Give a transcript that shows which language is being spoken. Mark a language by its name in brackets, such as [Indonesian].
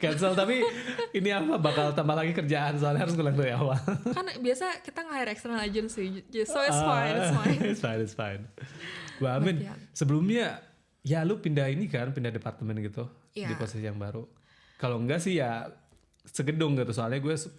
[Indonesian] Cancel, tapi ini apa bakal tambah lagi kerjaan soalnya harus ngulang dari awal. Kan biasa kita nge-hire [English] external agency, so it's fine, it's fine. It's fine. Well, I mean, But, yeah. [Indonesian] sebelumnya ya lu pindah ini kan, pindah departemen gitu di [English] Yeah. [Indonesian] posisi yang baru. Kalau enggak sih ya segedung gitu, soalnya gue